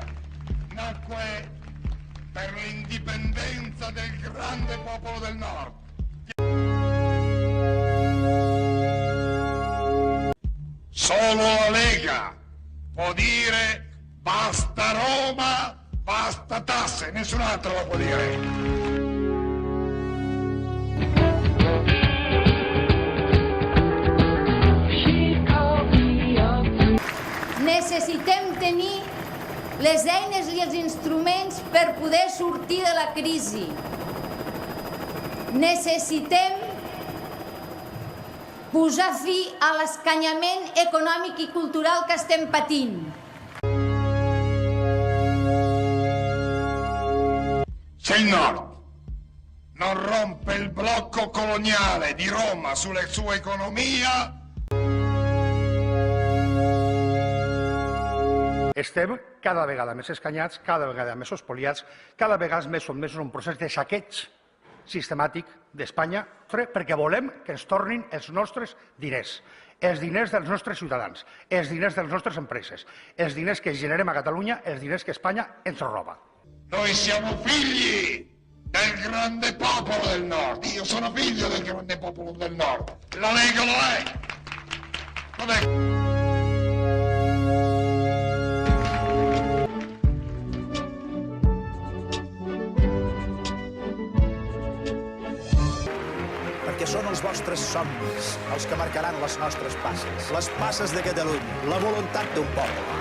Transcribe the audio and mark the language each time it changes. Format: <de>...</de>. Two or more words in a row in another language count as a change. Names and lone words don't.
<it>Nacque per l'indipendenza del grande popolo del nord. Solo la Lega può dire basta Roma, basta tasse, nessun altro lo può dire.</it> <ca>Necessitem tenir les eines i els instruments per poder sortir de la crisi. Necessitem posar fi a l'escanyament econòmic i cultural que estem patint.</ca> <it>Se il nord non rompe il blocco coloniale di Roma sulla sua economia,</it> <ca>estem cada vegada més escanyats, cada vegada més espoliats, cada vegada més sotmesos a un procés de saqueig sistemàtic d'Espanya, perquè volem que ens tornin els nostres diners, els diners dels nostres ciutadans, els diners de les nostres empreses, els diners que generem a Catalunya, els diners que Espanya ens roba.</ca> <it>noi siamo figli del grande popolo del nord. Io sono figlio del grande popolo del nord. La Lega lo è. Non è...</it> <ca>Perquè són els vostres somnis els que marcaran les nostres les passes de Catalunya, la voluntat d'un poble.</ca>